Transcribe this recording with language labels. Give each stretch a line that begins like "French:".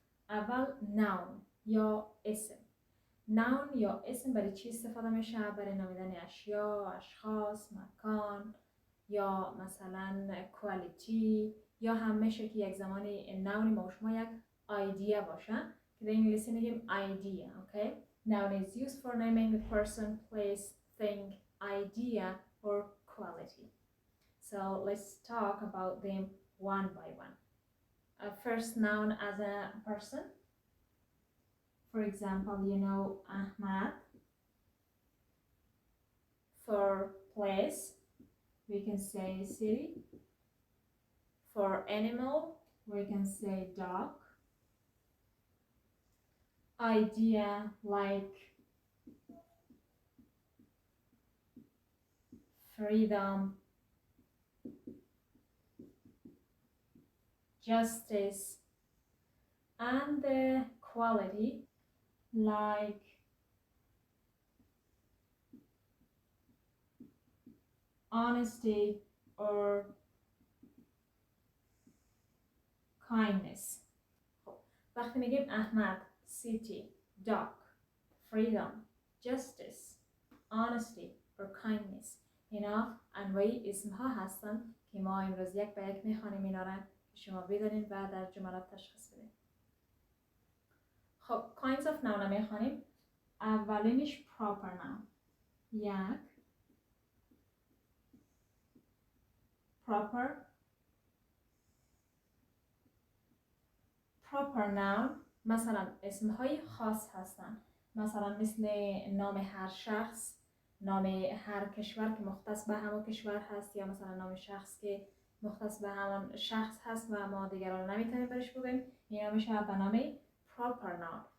Persian: اول ناون یا اسم. ناون یا اسم برای چی استفاده میشه؟ برای نامیدن اشیا، اشخاص، مکان، یا مثلا کوالیتی، یا هم میشه که یک زمانی ناونی ما شما یک ایدیا باشه که به انگلیسی میگیم idea.
English: Okay? Noun is used for naming a person, place, thing, idea or quality. So let's talk about them one by one. First, noun as a person. For example, Ahmad. For place, we can say city. For animal, we can say dog. Idea, like freedom, justice, and the quality, like honesty or kindness.
Persian: وقتی میگیم احمد،
English: city, dog, freedom, justice, honesty or kindness،
Persian: اینا انواعی اسم ها هستن که ما امروز یک به یک میخوانیم اینا را که شما بدانید و در جملات تشخیص بدید. خب
English: kinds of noun
Persian: را میخوانیم. اولینش proper noun. یک proper noun مثلا اسمهای خاص هستن، مثلا مثل نام هر شخص، نام هر کشور که مختص به همون کشور هست، یا مثلا نام شخص که مختص به همون شخص هست و ما دیگران نمیتونیم برش بگیم، اینا میشه به نام proper noun.